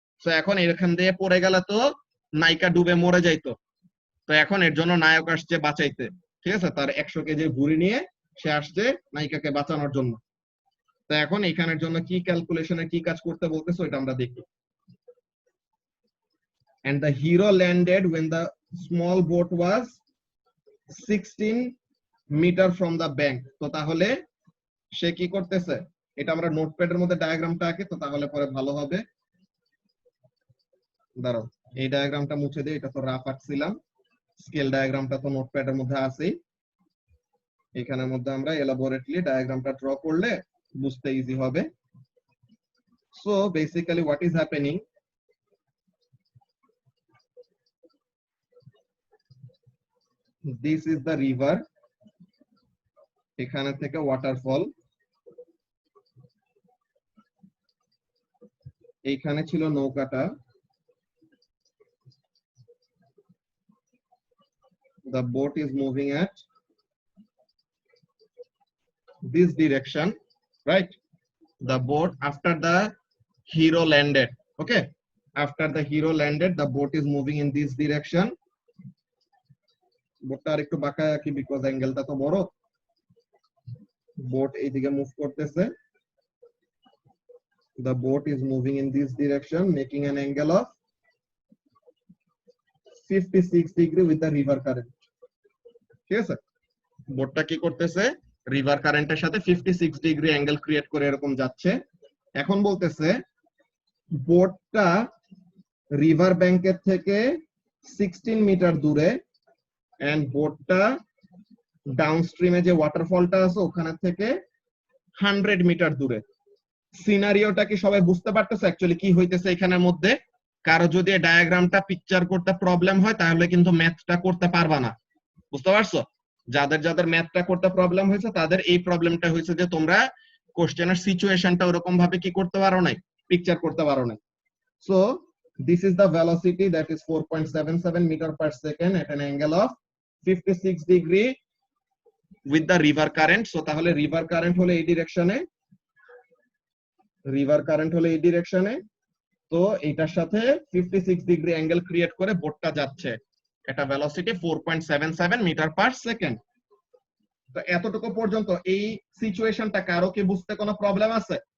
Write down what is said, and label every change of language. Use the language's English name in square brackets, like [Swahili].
[Bangla] তো এখন এখান দিয়ে পড়ে গেলে তো নায়িকা ডুবে মরে যাইতো, তো এখন এর জন্য নায়ক আসছে বাঁচাইতে, ঠিক আছে, তার 100 কেজি ভুঁড়ি নিয়ে সে আসছে নায়িকাকে বাঁচানোর জন্য। তো এখন এখানের জন্য কি ক্যালকুলেশনে কি কাজ করতে বলতেছে ওইটা আমরা দেখি। [English] And the hero landed when the small boat was 16 meter from the bank। [Bangla] তো তাহলে সে কি করতেছে, এটা আমরা নোটপ্যাডের মধ্যে ডায়াগ্রামটা আঁকি তো তাহলে পরে ভালো হবে। দাঁড়াও এই ডায়াগ্রামটা মুছে দিই, এটা তো রাফ আঁকছিলাম, স্কেল ডায়াগ্রামটা তো নোটপ্যাডের মধ্যে আছেই, এখানের মধ্যে আমরা এলাবোরেটলি ডায়াগ্রামটা ড্র করলে বুঝতে ইজি হবে। So basically [English] what is happening, this is the river, [Bangla] এখানে থেকে ওয়াটারফল, এইখানে ছিল নৌকাটা, [English] the boat is moving at this direction, right? The boat after the hero landed, okay, after the hero landed the boat is moving in this direction. [Bangla] বোটটা আর একটু বাঁকা কি because অ্যাঙ্গেলটা তো বড়, বোট এইদিকে মুভ করতেছে, [English] the boat is moving in this direction making an angle of 56 degree with the river current, [Bangla] ঠিক আছে? বোটটা কি করতেছে রিভার কারেন্টের সাথে 56 ডিগ্রি অ্যাঙ্গেল ক্রিয়েট করে এরকম যাচ্ছে। এখন বলতেছে বোটটা রিভার ব্যাংকের থেকে 16 মিটার দূরে এন্ড বোটটা ডাউনস্ট্রিমে যে ওয়াটারফলটা আছে ওখানে থেকে 100 মিটার দূরে। সিনারিওটা কি সবাই বুঝতে পারতেছে অ্যাকচুয়ালি কি হইতেছে এখানের মধ্যে? কারো যদি এই ডায়াগ্রামটা পিকচার করতে প্রবলেম হয় তাহলে কিন্তু ম্যাথটা করতে পারবা না, বুঝতে পারছো? যাদের যাদের ম্যাথটা করতে প্রবলেম হয়েছে তাদের এই প্রবলেমটা হয়েছে যে তোমরা কোশ্চেনের সিচুয়েশনটা ওরকম ভাবে কি করতে পারো নাই, পিকচার করতে পারো নাই। [English] So this is the velocity that is 4.77 meter per second at an angle of 56 degree with the river current. [Bangla] So তাহলে river current হলো এই ডিরেকশনে, river current হলো এই ডিরেকশনে, তো এটার সাথে 56 ডিগ্রি অ্যাঙ্গেল ক্রিয়েট করে বোটটা যাচ্ছে, এটা ভেলোসিটি 4.77 মিটার পার সেকেন্ড। তো এতটুকু পর্যন্ত এই সিচুয়েশনটা কারো কি বুঝতে কোনো প্রবলেম আছে?